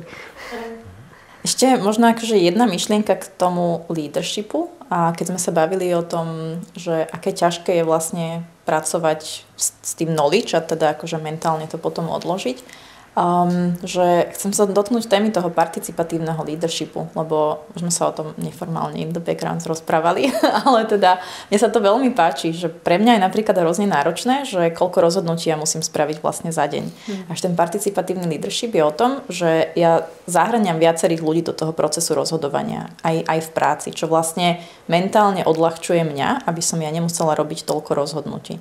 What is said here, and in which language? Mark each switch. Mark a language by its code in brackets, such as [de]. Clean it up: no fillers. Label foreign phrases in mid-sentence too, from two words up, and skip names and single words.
[sk] Ešte možno akože jedna myšlienka k tomu leadershipu a keď sme sa bavili o tom, že aké ťažké je vlastne pracovať s tým knowledge a teda akože mentálne to potom odložiť, že chcem sa dotknúť témy toho participatívneho leadershipu, lebo už sme sa o tom neformálne [en] in the background [sk] rozprávali, ale teda mne sa to veľmi páči, že pre mňa je napríklad hrozne náročné, že koľko rozhodnutí ja musím spraviť vlastne za deň. Až ten participatívny leadership je o tom, že ja zahŕňam viacerých ľudí do toho procesu rozhodovania, aj v práci, čo vlastne mentálne odľahčuje mňa, aby som ja nemusela robiť toľko rozhodnutí.